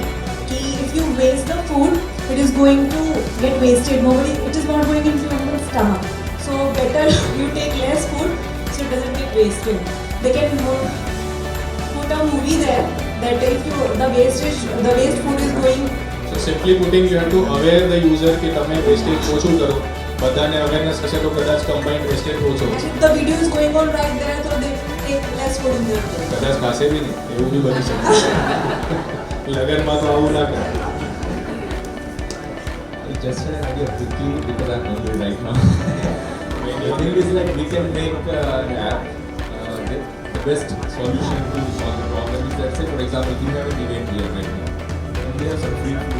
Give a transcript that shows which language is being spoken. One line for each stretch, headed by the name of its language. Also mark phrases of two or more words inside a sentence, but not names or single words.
English: If you waste the food, it is going to get wasted. It is not going into your stomach. So better you take less food so it doesn't get wasted. They can put a movie there that if the waste food is going. So simply putting, you have to aware the user
Gujarati: કે તમે વેસ્ટેજ ઓછું કરો. બધાને અવેરનેસ હશે તો કદાચ
English: combined wastage
Gujarati: ઓછો.
English: The video is going on right there, so they take less food in their plate.
Gujarati: કદાચ ખાસે બી નહીં એવું બી બની શકે. લગનમાં તો આવું ના કરે.
English: Just an idea quickly because I'm hungry right now. The thing is like we can make an app. The best solution to solve the problem is let's say for example we have an event here right now and we have some free food.